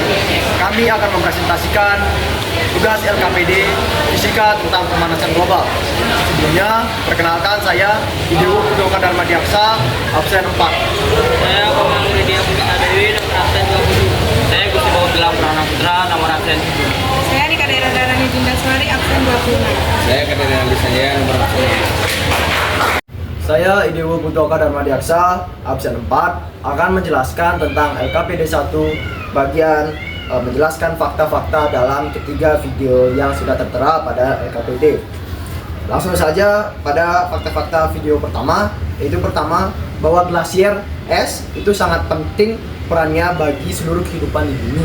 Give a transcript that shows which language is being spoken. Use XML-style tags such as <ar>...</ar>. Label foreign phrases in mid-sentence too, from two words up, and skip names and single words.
<id>Kami akan mempresentasikan tugas LKPD Fisika tentang pemanasan global. Sebelumnya, perkenalkan saya Ibu Pudoka Dharma Diaksa, absen 4. Saya Komang Lydia Pusita Dewi, nomor absen 20. Saya Gusti Bawa Gelang Prana Putra, nomor absen 10. Saya Nika Daerah Darani Jinda Suari, absen 26. Saya Kadena Lisanya, nomor absen 6. Saya Idewo Pudoka Dharma Diaksa, absen 4, akan menjelaskan tentang LKPD 1 bagian menjelaskan fakta-fakta dalam ketiga video yang sudah tertera pada LKPD. Langsung saja pada fakta-fakta video pertama, yaitu pertama bahwa glasier es itu sangat penting perannya bagi seluruh kehidupan di bumi.</id>